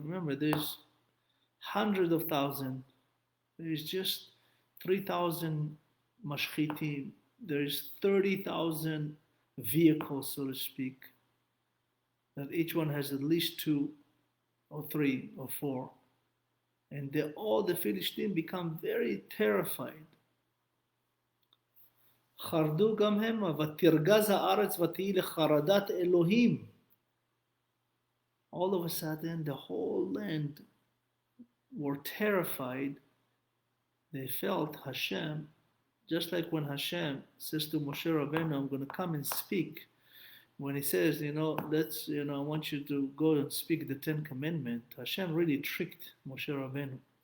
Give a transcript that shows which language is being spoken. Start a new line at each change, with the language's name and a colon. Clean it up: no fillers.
English: Remember, there's hundreds of thousands. There's just 3,000 mashchitim. There's 30,000 vehicles, so to speak, that each one has at least 2 or 3 or 4. And all the Philistines become very terrified.
Hebrew: חרדו גם המה, ותרגז הארץ ותהי לחרדת אלוהים.
English: All of a sudden, the whole land were terrified. They felt Hashem, just like when Hashem says to Moshe Rabbeinu, I'm going to come and speak. When he says, I want you to go and speak the 10 Commandments, Hashem really tricked Moshe Rabbeinu.